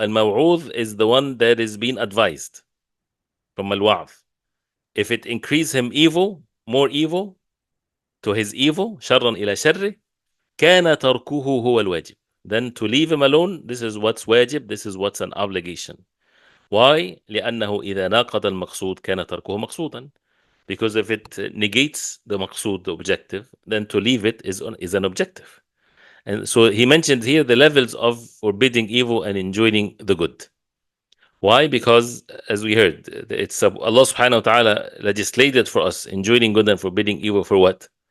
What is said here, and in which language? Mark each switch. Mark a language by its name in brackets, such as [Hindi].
[English] Al-maw'udh is the one that is being advised from al-wa'dh. If it increase him evil, more evil to his evil, [Arabic] شرًا إلى شره, كان تركه هو الواجب. [English] Then to leave him alone, this is what's wajib, this is what's an obligation. Why? [Arabic] لأنه إذا ناقض المقصود كان تركه مقصودا. [English] Because if it negates the maqsood, the objective, then to leave it is an objective. And so he mentioned here the levels of forbidding evil and enjoining the good. Why? Because as we heard, it's Allah subhanahu wa ta'ala legislated for us enjoining good and forbidding evil for what?